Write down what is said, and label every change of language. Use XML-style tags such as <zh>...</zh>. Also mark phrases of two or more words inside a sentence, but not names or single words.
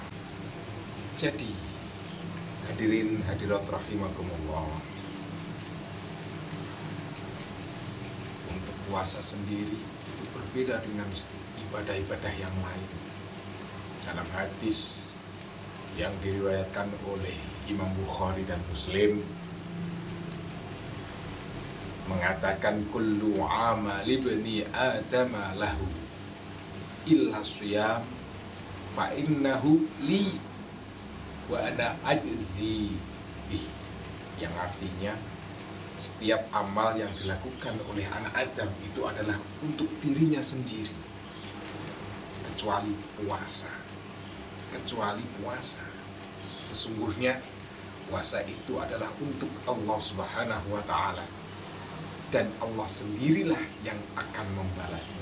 <id>Jadi hadirin hadirat rahimakumullah, untuk puasa sendiri itu berbeda dengan ibadah-ibadah yang lain. Dalam hadis yang diriwayatkan oleh Imam Bukhari dan Muslim, mengatakan</id> <ar>كل عمل ابن آدم له إلا الصيام فإنه لي وأنا أجزي به,</ar> <id>yang artinya setiap amal yang dilakukan oleh anak Adam itu adalah untuk dirinya sendiri, kecuali puasa. Kecuali puasa. Sesungguhnya puasa itu adalah untuk Allah</id> <ar>سبحانه وتعالى,</ar> <id>dan Allah sendirilah yang akan membalasnya.</id>